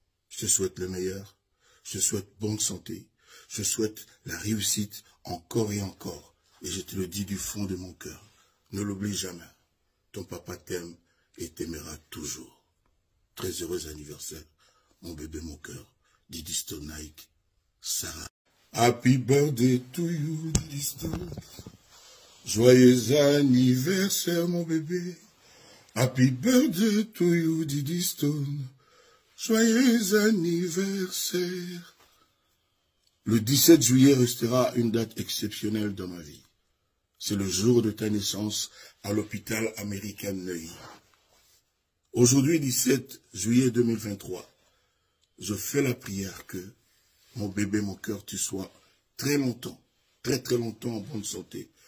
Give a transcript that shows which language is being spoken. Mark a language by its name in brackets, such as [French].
[French] Je te souhaite le meilleur, je te souhaite bonne santé, je souhaite la réussite encore et encore, et je te le dis du fond de mon cœur. Ne l'oublie jamais, ton papa t'aime et t'aimera toujours. Très heureux anniversaire, mon bébé, mon cœur, Didi Stone Nike, Sarah. [English] Happy birthday to you, Didi Stone. [French] Joyeux anniversaire, mon bébé. [English] Happy birthday to you, Didi Stone. [French] Joyeux anniversaire. Le 17 juillet restera une date exceptionnelle dans ma vie. C'est le jour de ta naissance à l'hôpital américain Neuilly. Aujourd'hui, 17 juillet 2023, je fais la prière que, mon bébé, mon cœur, tu sois très longtemps, très très longtemps en bonne santé.